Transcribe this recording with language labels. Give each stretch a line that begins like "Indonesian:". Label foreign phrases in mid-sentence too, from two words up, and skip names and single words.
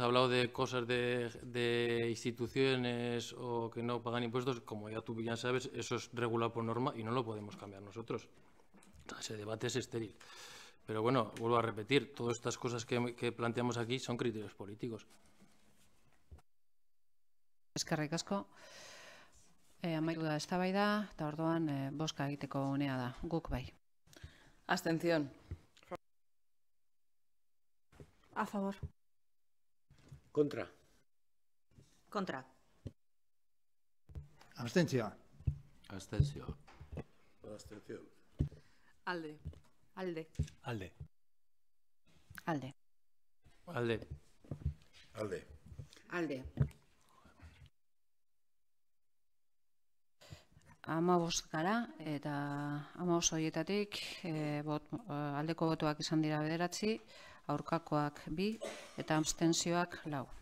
Spanish: Ha hablado de cosas de instituciones o que no pagan impuestos. Como ya tú bien sabes, eso es regulado por norma y no lo podemos cambiar nosotros. Ese debate es estéril. Pero bueno, vuelvo a repetir, todas estas cosas que planteamos aquí son criterios políticos.
Basque: Eskerrik asko. Amaitu da eztabaida, eta orduan bozka egiteko unea da. Guk bai.
Spanish: Abstención. A favor. Contra. Contra.
Basque: Abstentzioa. Abstentzio.
Spanish: Abstención.
Basque: Alde. Alde. Alde. Alde. Alde. Alde. Alde. 15 gara, eta 15 horietatik aldeko botoak izan dira 9, aurkakoak 2 eta abstentzioak 4.